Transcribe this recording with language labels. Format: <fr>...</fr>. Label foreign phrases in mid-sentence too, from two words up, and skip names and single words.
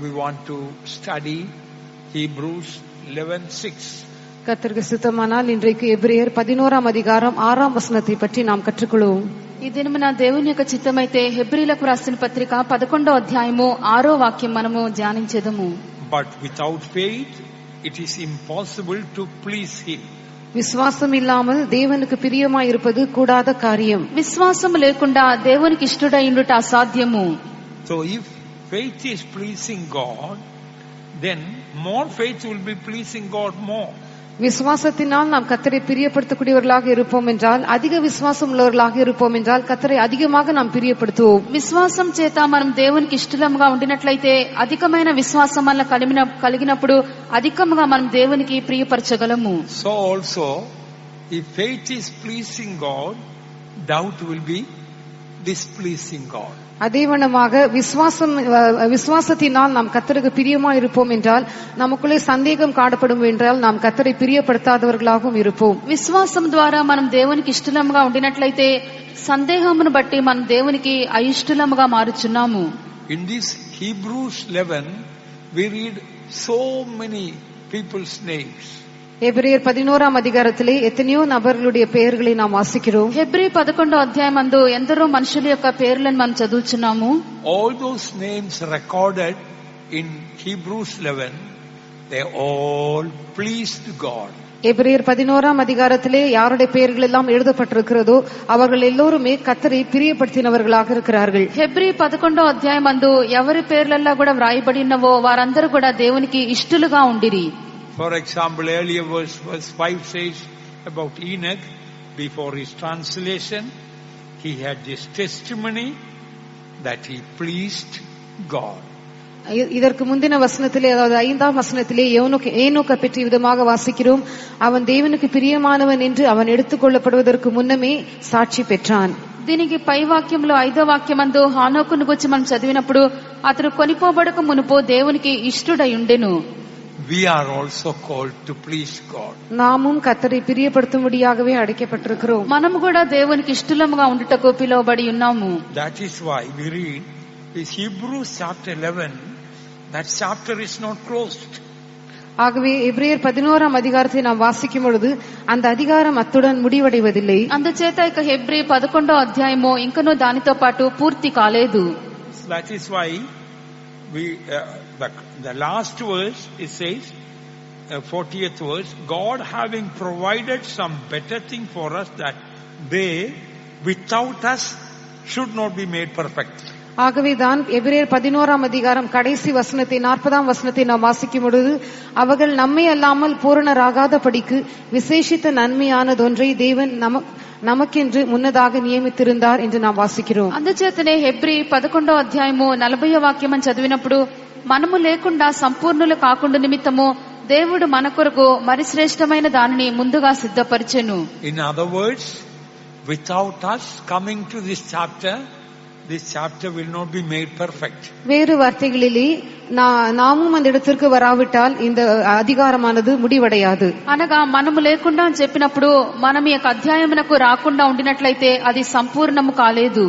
<en>want to study Hebrews 11:6.</en> <ta>கர்த்தருக்கு சித்தமானால் இன்றைக்கு எபிரேயர் 11ஆம் அதிகாரம் 6ஆம் வசனத்தை பற்றி நாம் கற்றுக்கொள்வோம்.</ta> <te>ఈ దినమున దేవుని యొక్క చిత్తమైతే హెబ్రీలకు రాసిన పత్రిక 11వ అధ్యాయము 6వ వాక్యం మనము ధ్యానించెదము.</te> <en>But without faith it is impossible to please him.</en> <ta>விசுவாசம் இல்லாமல் தேவனுக்கு பிரியமாய் இருப்பது கூடாத காரியம்.</ta> <te>విశ్వాసం లేకుండా దేవునికి ఇష్టడై ఉండుట అసాధ్యము.</te> <en>So if faith is pleasing God, then more faith will be pleasing God more.</en> <ta>விசுவாசத்தினால் நாம் கர்த்தரை பிரியப்படுத்தக்கூடியவர்களாக இருப்போம் என்றால், அதிக விசுவாசம் உள்ளவர்களாக இருப்போம் என்றால் கர்த்தரை அதிகமாக நாம் பிரியப்படுத்துவோம்.</ta> <te>విశ్వాసం చేత మనం దేవునికి ఇష్టలుగా ఉండినట్లయితే అధికమైన విశ్వాసం వల్ల కలిగినప్పుడు అధికంగా మనం దేవునికి ప్రియపరచగలము.</te> <en>So also if faith is pleasing God, doubt will be displeasing God.</en> <ta>அதேவண்ணமாக விசுவாசத்தினால் நாம் கர்த்தருக்கு பிரியமா இருப்போம் என்றால் நமக்குள்ளே சந்தேகம் காணப்படும் என்றால் நாம் கர்த்தரை பிரியப்படுத்தாதவர்களாகவும் இருப்போம்.</ta> <te>విశ్వాసం ద్వారా మనం దేవునికి ఇష్టలుగా ఉండినట్లయితే సందేహమును బట్టి మనం దేవునికి అయిష్టలుగా మారుచున్నాము.</te> <en>In this Hebrews 11 we read so many people's names.</en> <ta>எபிரேயர் 11ஆம் அதிகாரத்திலே எத்தனையோ நபர்களுடைய பெயர்களை நாம் வாசிக்கிறோம்.</ta> <te>హెబ్రీ 11వ అధ్యాయం నందు ఎందరో మనుషుల యొక్క పేర్లను మనం చదువుచున్నాము.</te> <en>All those names recorded in Hebrews 11, they all pleased God.</en> <ta>எபிரேயர் 11ஆம் அதிகாரத்திலே யாருடைய பெயர்கள் எல்லாம் எழுதப்பட்டிருக்கிறதோ அவர்கள் எல்லோருமே கர்த்தரை பிரியப்படுத்தினவர்களாக இருக்கிறார்கள்.</ta> <te>హెబ్రీ 11వ అధ్యాయం నందు ఎవరి పేర్లల్లా కూడా వ్రాయబడినవో వారందరూ కూడా దేవునికి ఇష్టలుగా ఉండిరి.</te> <en>For example, earlier verse 5 says about Enoch, before his translation, he had this testimony that he pleased God.</en> <ta>இதற்கு முந்தின வசனத்திலே, அதாவது 5ஆம் வசனத்திலே ஏனோக்கை பற்றி விதமாக வாசிக்கிறோம். அவன் தேவனுக்கு பிரியமானவன் என்று அவன் எடுத்துக் கொள்ளப்படுவதற்கு முன்னமே சாட்சி பெற்றான்.</ta> <te>దీనికి పై వాక్యంలో 5వ వాక్యమందు హానోకును గురించి మనం చదివినప్పుడు అతడు కొనిపోబడక మునుపు దేవునికి ఇష్టడై ఉండెను.</te> <en>We are also called to please God.</en> <ta>நாமும் கர்த்தரை பிரியப்படுத்தும்படியாகவே அழைக்கப்பட்டிருக்கிறோம்.</ta> <te>మనము కూడా దేవునికి ఇష్టలుగా ఉండుటకు పిలువబడి ఉన్నాము.</te> <en>That is why we read this Hebrews chapter 11, that chapter is not closed.</en> <ta>ஆகவே எபிரேயர் 11ஆம் அதிகாரத்தை நாம் வாசிக்கும் பொழுது அந்த அதிகாரம் அத்துடன் முடிவடைவதில்லை.</ta> <te>అందుచేత ఇక హెబ్రీ 11వ అధ్యాయము ఇంకనూ దానితో పాటు పూర్తి కాలేదు.</te> <en>That is why we the last verse it says 40th verse, God having provided some better thing for us, that they without us should not be made perfect.</en> <ta>ஆகவேதான் எபிரேயர் 11ஆம் அதிகாரம் கடைசி வசனத்தை 40ஆம் வசனத்தை நாம் வாசிக்கும் பொழுது அவர்கள் நம்மை அல்லாமல் பூரணராகாத படிக்கு விசேஷித்த நன்மையானதொன்றை தேவன் நமக்கென்று முன்னதாக நியமித்திருந்தார் என்று நாம் வாசிக்கிறோம்.</ta> <te>అందుచేతనే హెబ్రీ 11వ అధ్యాయము 40వ వాక్యం చదివినప్పుడు మనము లేకుండా సంపూర్ణులు కాకుండా నిమిత్తము దేవుడు మన కొరకు మరి శ్రేష్టమైన దానిని ముందుగా సిద్ధపరిచెను.</te> <en>In other words, without us coming to this chapter will not be made perfect.</en> <ta>வேறு வார்த்தைகளிலே நாமும் அந்த இடத்திற்கு வராவிட்டால் இந்த அதிகாரமானது முடிவடையாது.</ta> <te>అనగా మనము లేకుండా చెప్పినప్పుడు మనం ఈ అధ్యాయమునకు రాకుండా ఉండినట్లయితే అది సంపూర్ణము కాలేదు.</te>